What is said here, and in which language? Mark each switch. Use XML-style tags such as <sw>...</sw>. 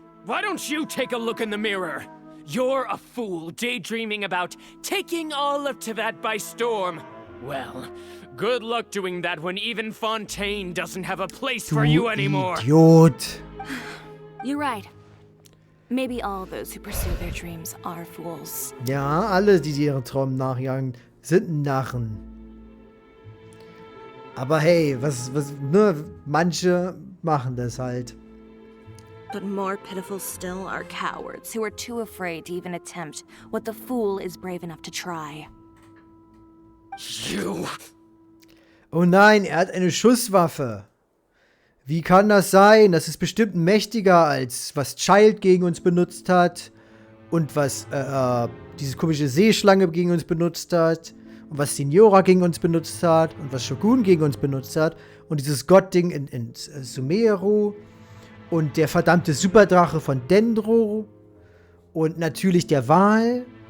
<en>Why don't you take a look in the mirror? You're a fool daydreaming about taking all of Tibet by storm. Well, good luck doing that when even Fontaine doesn't have a place for you anymore. Idiot. You're right. Maybe all those who pursue their dreams are fools.</en> <de>Ja, alle, die ihren Traum nachjagen, sind Narren. Aber hey, ne, manche machen das halt.</de> <en>But more pitiful still are cowards who are too afraid to even attempt what the fool is brave enough to try. You.</en> <de>Oh nein, er hat eine Schusswaffe. Wie kann das sein? Das ist bestimmt mächtiger als was Child gegen uns benutzt hat und was diese komische Seeschlange gegen uns benutzt hat und was Signora gegen uns benutzt hat und was Shogun gegen uns benutzt hat und dieses Gottding in Sumeru und der verdammte Superdrache von Dendro und natürlich der Wal.</de>